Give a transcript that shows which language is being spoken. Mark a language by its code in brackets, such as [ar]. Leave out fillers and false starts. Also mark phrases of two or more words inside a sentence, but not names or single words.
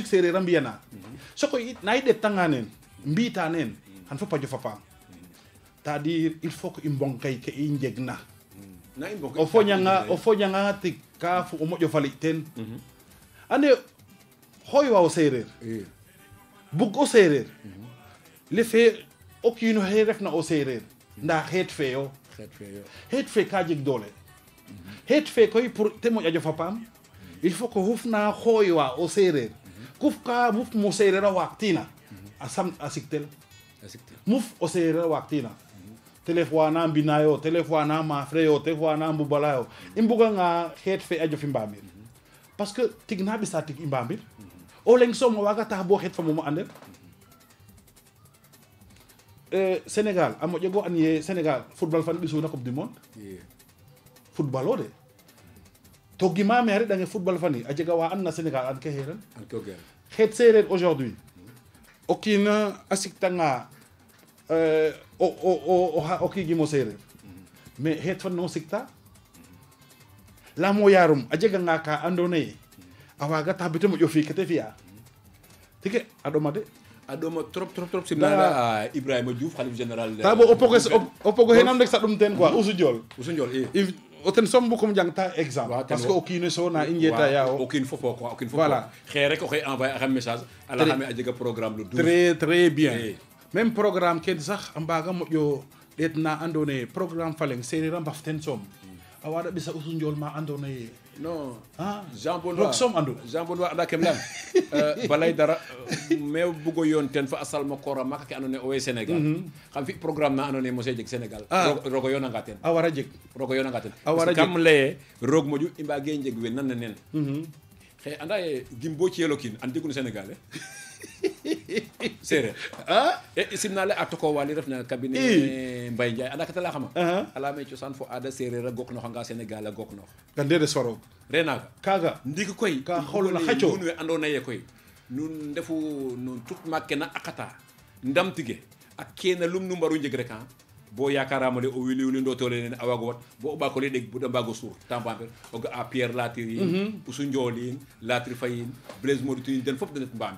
[srr] sereer a mbiyana soko it nay det tanganen mbita nen han fo pajo fapam [fr] c'est-à-dire il faut que [srr] imbon kay ke injegna o foñanga tik ka fu o moƴo fali ten ande xoy wa o sereer bug o sereer le fe o kiino xe refna o sereer nda xeet fe ka jeg doole xeet fe koy pour te moƴa jofa paam [fr] il faut que [srr] xufna xooy wa o sereer kuf ka muf mo sereer a waaq tina a siktel muf o sereer a waaq tina téléphone na mbinayo téléphone na mafreyo téléphone na mbubalayo i mbuga nga xeet fe a jofi mbamir [fr] parce que [srr] tig na ɓisa tig i mbamir o leng soom waga tax bo xeet fa momo andel Sénégal a moƴo go an ye Sénégal football fan ɓisuna [fr] coupe du monde [srr] football o de to gima me a reɗange football fani a jega wa an na Sénégal an ke xeran xeet sereer aujourd'hui o kiina a siktanga o kiigimo sereer mais xeet fan no sikta lamo yarum a jega nga ka ando naye a waga tax bete moƴo fi kete fiya tike a ɗoma de a ɗoma trop simnanga Ibrahima Diouf xalif général ta bo o pogo xenam rek sa ɗum ten quoi Oussou Diol o ten som bukom jangta [fr] exemple parce que [srr] o kiino so na i njeta ya o kiin fofo quoi o kiin fofo voilà xé rek o xey envoyer axam message ala xame a jega programme le 12 [fr] très bien même programme [srr] ken sax a mbaga moƴo ɗeet na ando naye programme faleng sereer a mbaf ten soom a waɗa ɓisa Oussou Ndiol ma ando naye non Jean Benoît som andu Jean Benoît anda kem lam balay dara mais bugo yon ten fa asal ma kora maka ke ando naye o we Sénégal xam fi programme na ando naye mose jeg Sénégal rogo yonanga ten a wara jeg kam leye roog moƴu i mbage njeg we nan nen xey anda ye gim bo ciyelo kiin an digun Sénégal sereer e simna le a toko wali refna cabinet Mbaye Ndiaye anda kata la xama ala me cosaan fo aada sereer a gok noxanga Sénégal a gok nox gande de soro renaga kaga ndiki koy ka xolna xaco nun we ando naye koy nun ndefu nun tout maak ke na akata ndam tige ak kena lum nu mbaru njeg rek bo yakarama le o wili ndotole nen a wago wat bo o ɓako le ɗeg buda mbago suur tampamper o ga a Pierre Latir yin Oussou Ndiol yin Latir Faye yin Blaise Moditou yin den fop de net mbamir